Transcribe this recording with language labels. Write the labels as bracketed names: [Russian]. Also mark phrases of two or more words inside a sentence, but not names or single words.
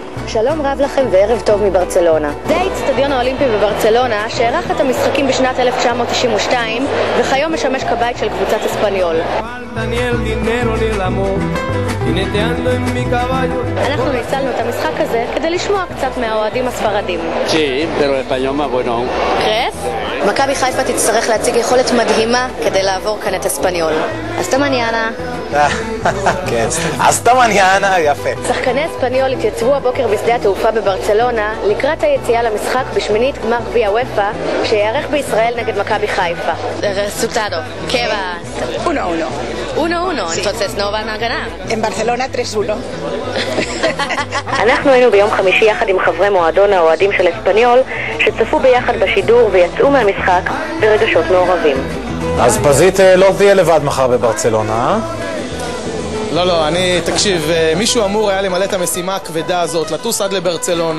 [Hebrew] שלום רב לכם וערב טוב מברצלונה. זה האצטדיון האולימפי בברצלונה שערך את המשחקים בשנת 1992 וכיום משמש כבית של קבוצת אספניול. אנחנו ניצלנו את המשחק הזה כדי לשמוע קצת מהאוהדים הספרדים. מכבי חיפה תצטרך להציג יכולת מדהימה כדי לעבור כאן את אספניול. [Spanish] Hasta mañana. כן, Hasta mañana, [Hebrew] יפה. שחקני אספניול התייצבו הבוקר בשדה התעופה בברצלונה לקראת היציאה למשחק בשמינית גמר גביע וופא שיערך בישראל נגד מכבי חיפה. [Spanish] Resultado. ¿Qué va? 1-1. 1-1. Entonces no van a ganar. En Barcelona 3-1. [Hebrew] אנחנו היינו ביום חמישי יחד עם חברי מועדון האוהדים של אספניול שצפו ביחד בשידור ויצאו מהמשחק ברגשות מעורבים. אז פזית לא תהיה לבד מחר בברצלונה, אה? לא, תקשיב, מישהו אמור היה למלא את המשימה הכבדה הזאת, לטוס עד לברצלונה.